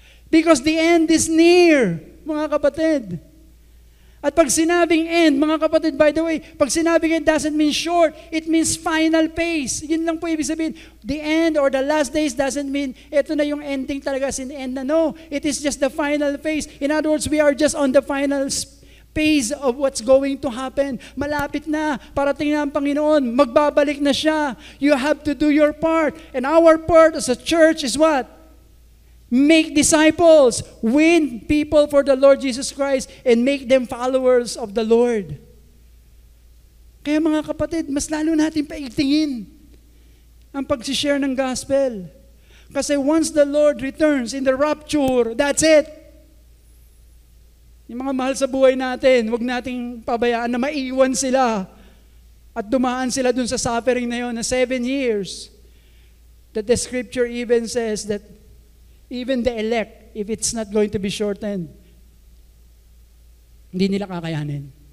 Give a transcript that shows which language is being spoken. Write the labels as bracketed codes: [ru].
[en] Because the end is near, mga kapatid. [tl] At pag sinabing end, mga kapatid, [en] by the way, pag sinabing end doesn't mean short, it means final phase. [tl] Yun lang po ibig sabihin. [en] The end or the last days doesn't mean [tl] ito na yung ending talaga, sin end na. [en] No, it is just the final phase. In other words, we are just on the final phase of what's going to happen. [tl] Malapit na, parating na ang Panginoon, magbabalik na siya. [en] You have to do your part. And our part as a church is what? Make disciples, win people for the Lord Jesus Christ, and make them followers of the Lord. [tl] Kaya mga kapatid, mas lalo natin paigtingin ang pag-share ng gospel. [en] Kasi once the Lord returns in the rapture, that's it. [tl] Yung mga mahal sa buhay natin, huwag nating pabayaan na maiwan sila at dumaan sila dun sa suffering na yun na 7 years. [en] That the scripture even says that even the elect, if it's not going to be shortened, [tl] hindi nila kakayanin.